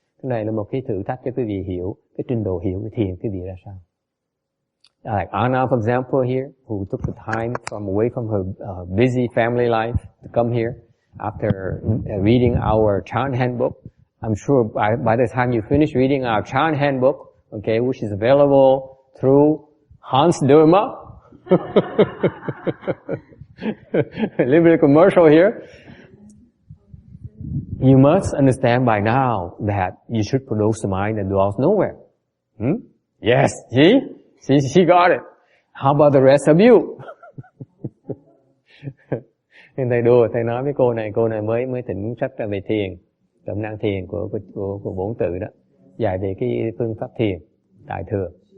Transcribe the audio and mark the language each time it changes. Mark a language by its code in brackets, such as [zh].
[vi] Cái này là một cái thử thách cho quý vị hiểu cái trình độ hiểu về thiền quý vị ra sao. [en] Like Anna, for example, here, who took the time from away from her busy family life to come here, after reading our chant handbook. I'm sure by the time you finish reading our chant handbook, okay, which is available through Hans Dharma. A little bit of commercial here. You must understand by now that you should produce a mind that dwells nowhere. Yes, she got it. How about the rest of you? [vi] Nhưng thầy đùa, thầy nói với cô này mới thỉnh sách ra về thiền, cẩm nang thiền của Bổn Tự đó, dạy về cái phương pháp thiền đại thừa.